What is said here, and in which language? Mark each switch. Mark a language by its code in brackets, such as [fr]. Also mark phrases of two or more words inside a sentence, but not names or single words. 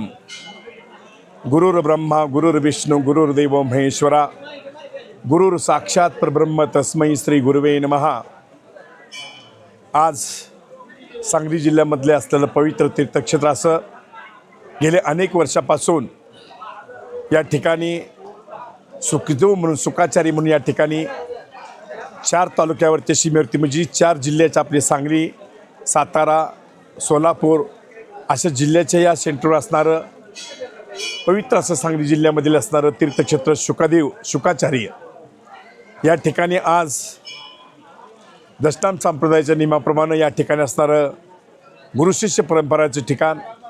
[sa] गुरुर ब्रह्मा गुरुर विष्णू गुरुर्देव महेश्वरा गुरुर साक्षात परब्रह्म तस्मै श्री गुरुवे नमः. [mr] आज सांगली जिल्ह्यामधले असलेलं पवित्र तीर्थक्षेत्र असं गेले अनेक वर्षापासून या ठिकाणी सुखदेव म्हणून सुखाचारी म्हणून या ठिकाणी 4 तालुक्यावरती सीमेवरती म्हणजे 4 जिल्ह्याचे आपले सांगली सातारा सोलापूर अशा जिल्ह्याच्या या सेंटरवर असणारं पवित्र असं सांगली जिल्ह्यामधील असणारं तीर्थक्षेत्र शुकाचार्य या ठिकाणी आज दशनाम संप्रदायाच्या नियमाप्रमाणे या ठिकाणी असणारं गुरुशिष्य परंपराचं ठिकाण.